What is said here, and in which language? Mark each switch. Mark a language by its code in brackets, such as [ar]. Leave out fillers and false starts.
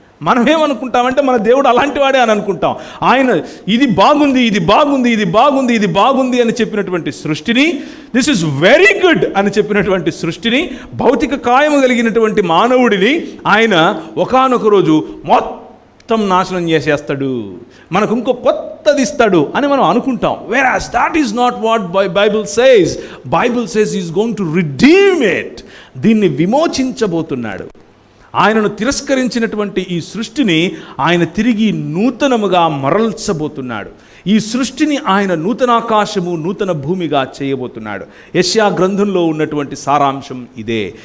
[te] మనం ఏమనుకుంటామంటే మన దేవుడు అలాంటి వాడే అని అనుకుంటాం. ఆయన ఇది బాగుంది అని చెప్పినటువంటి సృష్టిని, [en] this is very good [te] అని చెప్పినటువంటి సృష్టిని, భౌతిక కాయము కలిగినటువంటి మానవుడిని ఆయన ఒకానొక రోజు మొత్తం నాశనం చేసేస్తాడు, మనకు ఇంకో కొత్తది ఇస్తాడు అని మనం అనుకుంటాం. [en] whereas that is not what Bible says. Bible says he is going to redeem it. [te] దీన్ని విమోచించబోతున్నాడు. ఆయనను తిరస్కరించినటువంటి ఈ సృష్టిని ఆయన తిరిగి నూతనముగా మరల్చబోతున్నాడు. ఈ సృష్టిని ఆయన నూతనాకాశము నూతన భూమిగా చేయబోతున్నాడు. యెషయా గ్రంథంలో ఉన్నటువంటి సారాంశం ఇదే.